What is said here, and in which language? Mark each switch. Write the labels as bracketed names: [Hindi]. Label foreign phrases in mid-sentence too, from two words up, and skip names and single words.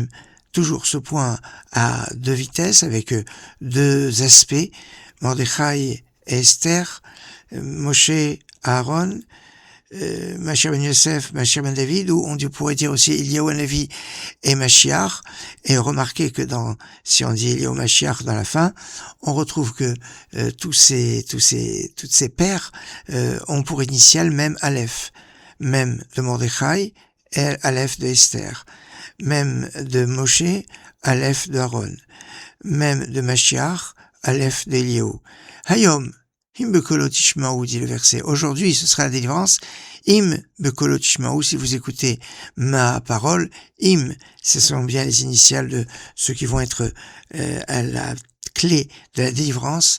[French] Toujours ce point à deux vitesses, avec deux aspects, Mordechai et Esther, Moshe, Aaron, Mashiach ben Yosef, Mashiach ben David, ou on pourrait dire aussi Eliyahu Hanavi et Mashiach, et remarquez que si on dit Eliyahu Mashiach dans la fin, on retrouve que toutes ces pères ont pour initiale même Aleph, même de Mordechai, et Aleph de Esther, même de Moshe, Aleph de Aaron, même de Mashiach, Aleph d'Eliyahu. [Hebrew] Hayom, Im bekolot tishmaou, [French] dit le verset. Aujourd'hui, ce sera la délivrance. [Hebrew] Im bekolot tishmaou, [French] si vous écoutez ma parole. Im, ce sont bien les initiales de ceux qui vont être à la clé de la délivrance.